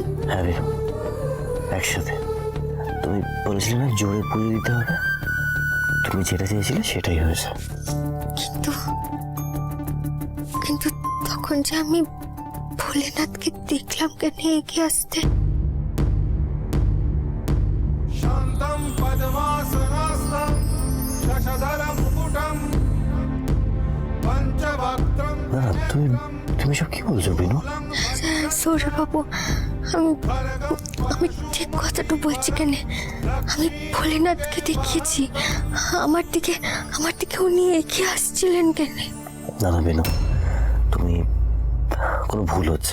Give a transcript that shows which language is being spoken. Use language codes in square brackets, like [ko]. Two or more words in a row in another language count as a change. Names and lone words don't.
[bn] হ্যাঁ রে, একসাথে। তুমি বলেছিলে না জোরে পুজো দিতে হবে, তুমি যেটা চেয়েছিলে সেটাই হয়েছে। কিন্তু তখন যে আমি ভোলেনাথকে দেখলাম কেন এগিয়ে আসতে। [sa] शान्तं पद्मासनस्थं शशधरं मुकुटं पञ्चवक्त्रं [bn] না তুমি সব কি বলছো বিনু? সৌরবাবু, আমি ঠিক কথাটা বলছি কেন। আমি ভোলেনাথকে দেখিয়েছি, আমার দিকে উনি এগিয়ে আসছিলেন কেন। না না বিনু, তুমি কোনো ভুল হচ্ছে।